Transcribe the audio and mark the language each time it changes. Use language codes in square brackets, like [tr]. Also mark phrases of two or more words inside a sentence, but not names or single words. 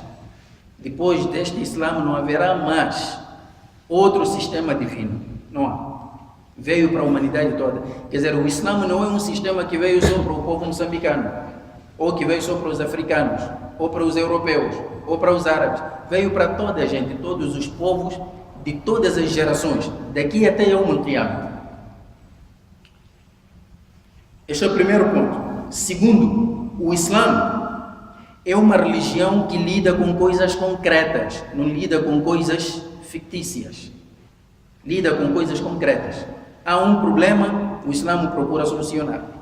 [pt] Depois deste Islã não haverá mais outro sistema divino, não há. Veio para a humanidade toda. Quer dizer, o Islã não é um sistema que veio só para o povo moçambicano, ou que veio só para os africanos, ou para os europeus, ou para os árabes. Veio para toda a gente, todos os povos, de todas as gerações, daqui até [ar] يوم القيامة. [pt] Este é o primeiro ponto. Segundo, o Islã é uma religião que lida com coisas concretas, não lida com coisas fictícias. Lida com coisas concretas. Há um problema, o Islã procura solucionar.